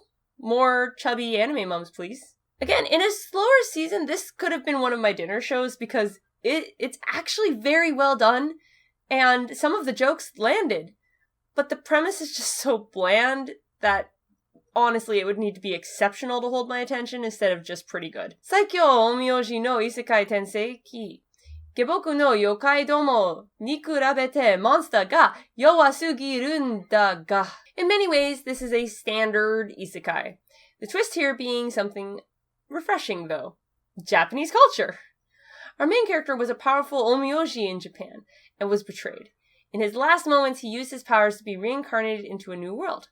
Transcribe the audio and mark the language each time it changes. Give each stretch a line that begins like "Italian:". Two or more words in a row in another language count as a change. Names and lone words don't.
English: More chubby anime moms, please. Again, in a slower season, this could have been one of my dinner shows because it's actually very well done, and some of the jokes landed. But the premise is just so bland that, honestly, it would need to be exceptional to hold my attention instead of just pretty good. Saikyo Omyoji no Isekai Tensei Ki. Geboku no yokai domo ni kurabete monster ga yowasugiru da ga. In many ways, this is a standard isekai. The twist here being something refreshing, though. Japanese culture. Our main character was a powerful omyoji in Japan and was betrayed. In his last moments, he used his powers to be reincarnated into a new world.